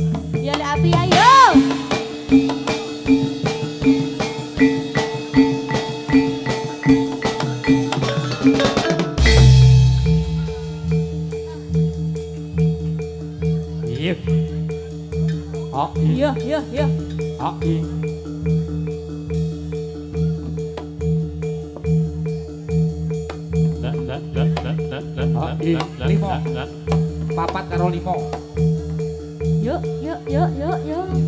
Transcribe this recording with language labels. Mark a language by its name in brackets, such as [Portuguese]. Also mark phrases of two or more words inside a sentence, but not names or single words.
[Javanese] Ya le api ayo. Iya. Oh, Iya, iya, iya. oh, iya. Oh, iya. Limo. Papat karo limo. Yuk, yuk, yuk, yuk, yuk.